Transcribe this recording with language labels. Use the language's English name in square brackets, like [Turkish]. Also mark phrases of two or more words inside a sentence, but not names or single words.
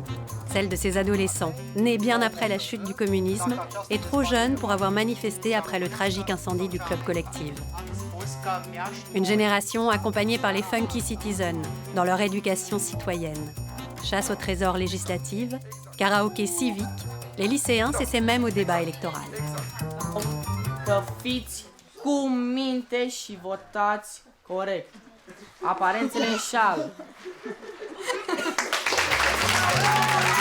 [French] Celle de ces adolescents, nés bien après la chute du communisme et trop jeunes pour avoir manifesté après le tragique incendie du Club Collective. Une génération accompagnée par les funky citizens dans leur éducation citoyenne. Chasse au trésor législative, karaoké civique, les lycéens s'essaient même au débat électoral. [Romanian] Să fiți cu minte și votați corect. Aparențele înșală.